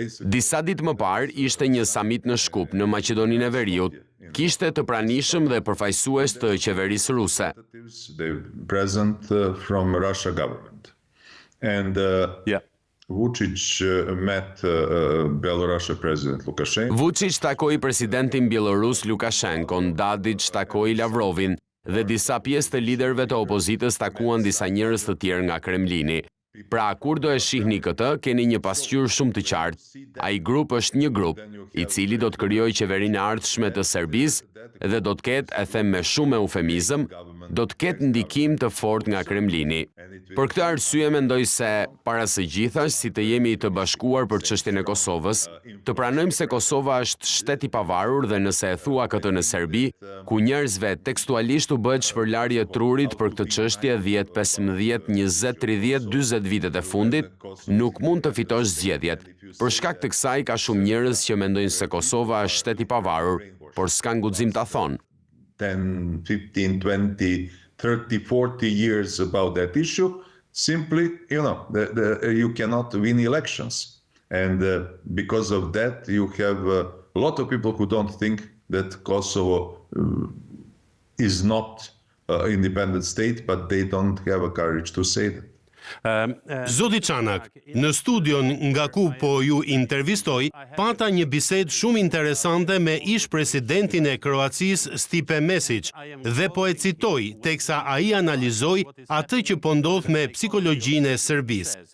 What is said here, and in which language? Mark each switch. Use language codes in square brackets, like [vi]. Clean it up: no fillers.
[sq] Disa ditë më parë ishte një samit në Shkup në Maqedoninë e Veriut. Kishte të pranishëm dhe përfaqësues të qeverisë ruse. [en] They present from Russia government. And Vučić met Belarusian president Lukashenko. [sq] Vučić takoi presidentin bielorus Lukashenkon, Tadić takoi Lavrovin dhe disa pjesë të liderëve të opozitës takuan disa njerëz të tjerë nga Kremlini. Pra, kur do e shihni këtë, keni një pasqyrë shumë të qartë. Ai grup është një grup, I cili do të krijojë qeverinë e ardhshme të Serbisë dhe do të ketë, e them me shumë eufemizëm, do të ketë ndikim të fortë nga Kremlini. Për këtë arsye mendoj se, para së gjithash, si të jemi të bashkuar për çështjen e Kosovës, të pranojmë se Kosova është shtet I pavarur dhe nëse e thua këtë në Serbi, ku njerëzve tekstualisht u bëhet shpërlarje trurit për këtë çështje 10, 15, 20, 30, 40 vitet e fundit, nuk mund të fitosh zgjedhjet. Për shkak të kësaj ka shumë njerëz që mendojnë se Kosova është shtet I pavarur, por s'kan guxim ta thonë. [en] 10, 15, 20, 30, 40 years about that issue, simply, you cannot win elections. And because of that, you have a lot of people who don't think that Kosovo is not an independent state, but they don't have a courage to say that. [sq] Zoti Çanak, në studion nga ku po ju intervistoj, pata një bisedë shumë interesante me ish presidentin e Kroacisë Stipe Mesić dhe po e citoj teksa ai analizoi atë që po ndodh me psikologjinë e Serbisë.